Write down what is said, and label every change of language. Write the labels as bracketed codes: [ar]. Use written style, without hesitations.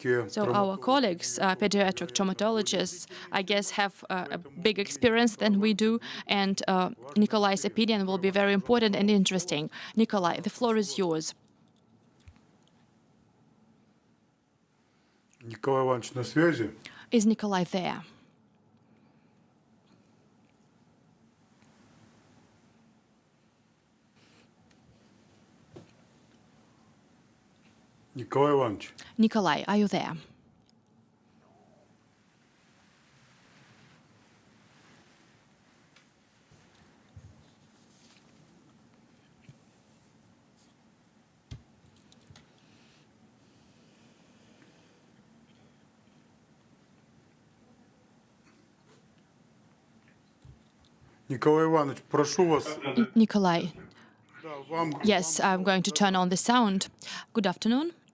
[en] So our colleagues, pediatric traumatologists, I guess, have a big experience than we do, and Nikolai's opinion will be very important and interesting. Nikolai, the floor is yours. [ru] Николай Иванович на связи? [en] Is Nikolai there? [ru] Николай Иванович. [en] Nikolai, are you there? [ru] Николай Иванович, прошу вас. [en] Nikolai, yes, I'm going to turn on the sound. Good afternoon.